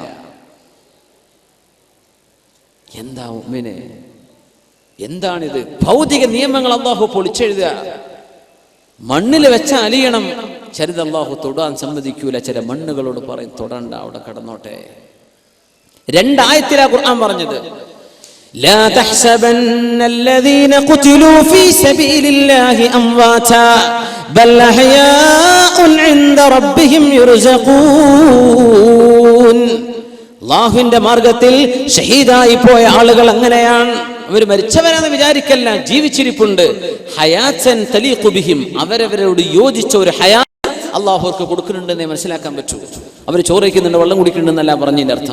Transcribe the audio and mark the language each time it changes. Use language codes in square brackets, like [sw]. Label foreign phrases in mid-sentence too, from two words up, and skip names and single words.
[ml] എന്താ മുഅ്മിനെ, എന്താണിത്? ഭൗതിക നിയമങ്ങൾ അല്ലാഹു പൊളിച്ചെഴുതുക. മണ്ണിൽ വെച്ച അലിയണം, ചിലത് അല്ലാഹു തൊടാൻ സമ്മതിക്കൂല. ചില മണ്ണുകളോട് പറയും തൊടണ്ട, അവിടെ കിടന്നോട്ടെ. 2 ആയത്തിലാ ഖുർആൻ പറഞ്ഞത്. [ar] لا تحسبن الذين قتلوا في سبيل الله امواتا بل احياء عند ربهم يرزقون. [ml] അല്ലാഹുവിന്റെ മാർഗത്തിൽ ഷഹീദായി പോയ ആളുകൾ അങ്ങനെയാണ്. അവർ മരിച്ചവരാണെന്ന് വിചാരിക്കല്ല, ജീവിച്ചിരിപ്പുണ്ട്. [ar] حياة تليق بهم, [ml] അവരവരോട് യോജിച്ച ഒരു ഹയാത്ത് അല്ലാഹു അവർക്ക് കൊടുക്കുന്നുണ്ടെന്നേ മനസ്സിലാക്കാൻ പറ്റൂ. അവർ ചോറയ്ക്കുന്നുണ്ട്, വെള്ളം കുടിക്കുന്നുണ്ടെന്നല്ല പറഞ്ഞതിന്റെ അർത്ഥം.